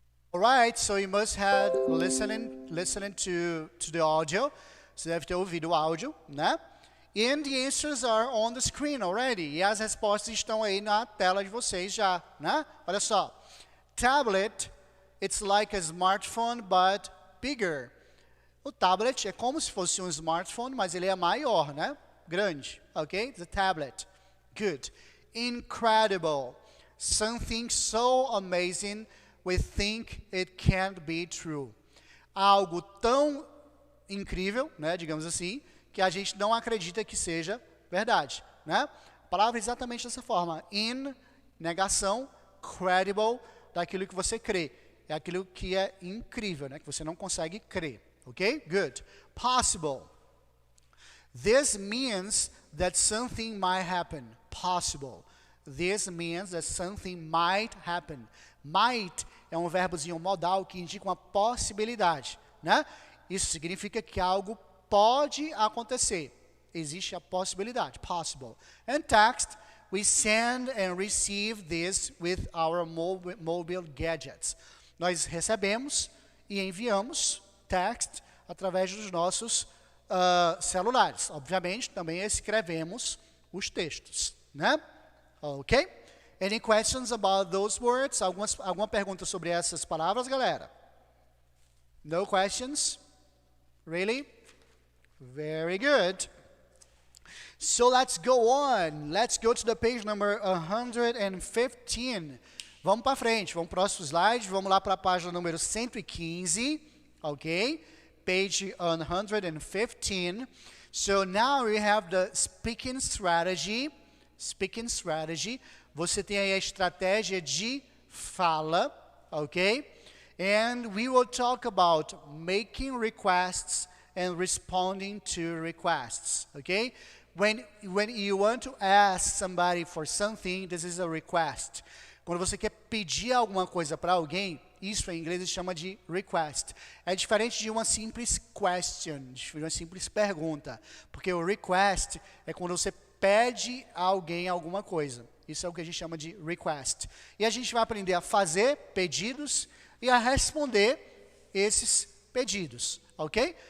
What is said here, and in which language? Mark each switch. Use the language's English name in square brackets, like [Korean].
[English] All right, so you must have listening to the audio. [Portuguese] Você deve ter ouvido o áudio, né? [English] And the answers are on the screen already. [Portuguese] E as respostas estão aí na tela de vocês já, né? Olha só. [English] Tablet, it's like a smartphone, but bigger. [Portuguese] O tablet é como se fosse um smartphone, mas ele é maior, né? [English] Grande, ok? The tablet. Good. Incredible. Something so amazing we think it can't be true. [Portuguese] Algo tão incrível, né, digamos assim, que a gente não acredita que seja verdade, né? A palavra é exatamente dessa forma. In, negação, credible, daquilo que você crê. É aquilo que é incrível, né? Que você não consegue crer. [English] Ok? Good. Possible. This means that something might happen. Possible. This means that something might happen. [Portuguese] Might é um verbozinho modal que indica uma possibilidade, né? Isso significa que algo pode acontecer. Existe a possibilidade. [English] Possible. And text, we send and receive this with our mobile gadgets. [Portuguese] Nós recebemos e enviamos text através dos nossos celulares. Obviamente, também escrevemos os textos, né? [English] Ok? Any questions about those words? [Portuguese] Alguma pergunta sobre essas palavras, galera? [English] No questions? Really? Very good. So let's go on. Let's go to the page number 115. [Portuguese] Vamos para frente, vamos para o próximo slide. Vamos lá para a página número 115. [English] Ok? Page 115. So now we have the speaking strategy. Speaking strategy. [Portuguese] Você tem aí a estratégia de fala. [English] Ok? And we will talk about making requests and responding to requests. Okay? When you want to ask somebody for something, this is a request. [Portuguese] Quando você quer pedir alguma coisa para alguém, isso em inglês se chama de request. É diferente de uma simples question, de uma simples pergunta. Porque o request é quando você pede a alguém alguma coisa. Isso é o que a gente chama de request. E a gente vai aprender a fazer pedidos e a responder esses pedidos, ok?